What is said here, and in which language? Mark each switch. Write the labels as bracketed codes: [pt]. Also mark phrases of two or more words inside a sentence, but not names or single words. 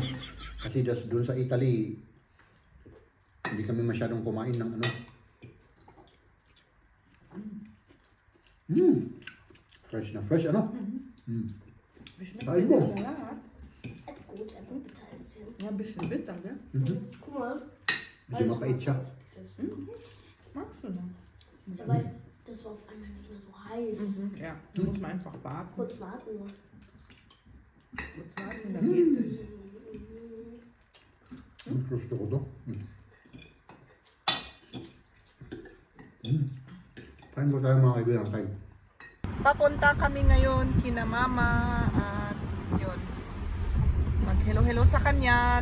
[tl] Kasi doon sa Italy, hindi kami masyadong kumain ng fresh na fresh, Kain mo. Mabis-bit talaga. Medyo mapait siya. [de] Magst du noch? Weil das war auf einmal nicht mehr so heiß. Ja, da muss man einfach warten. Kurz warten nur. Kurz warten, dann geht es. [tl] Gusto ko to. Kain ko tayo mga kaibigan. Kain. Papunta kami ngayon kina mama at yun. Mag-hello-hello sa kanya.